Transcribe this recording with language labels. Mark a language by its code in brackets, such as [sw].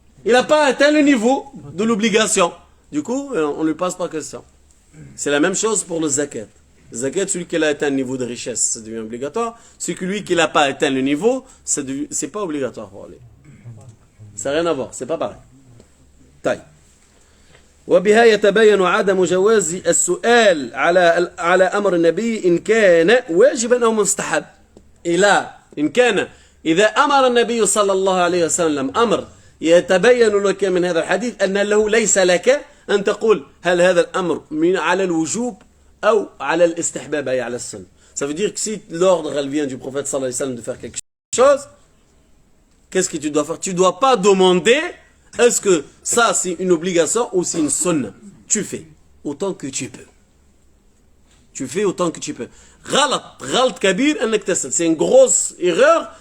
[fr] Il n'a pas atteint le niveau de l'obligation. Du coup, on ne lui passe pas question. C'est la même chose pour le zakat. Le zakat, celui qui a atteint un niveau de richesse, ça devient obligatoire. Celui qui n'a pas atteint le niveau, c'est pas obligatoire pour lui. Ça n'a rien à voir, c'est pas pareil. [ar] طيب وبها يتبين عدم جواز السؤال على أمر النبي إن كان واجبا أو مستحب. إن كان إذا أمر النبي صلى الله عليه وسلم أمر يتبين لك من هذا الحديث أن له ليس لك أن تقول هل هذا الأمر على الوجوب أو على الاستحباب أي على السنة. [fr] Ça veut dire que si l'ordre vient du prophète sallallahu alayhi wa sallam de faire quelque chose, qu'est-ce que tu dois faire? Tu ne dois pas demander est-ce que ça c'est une obligation ou c'est une sunna. Tu fais autant que tu peux. Tu fais autant que tu peux. [ar] غلط كبير أنك تسأل. [fr] C'est une grosse erreur.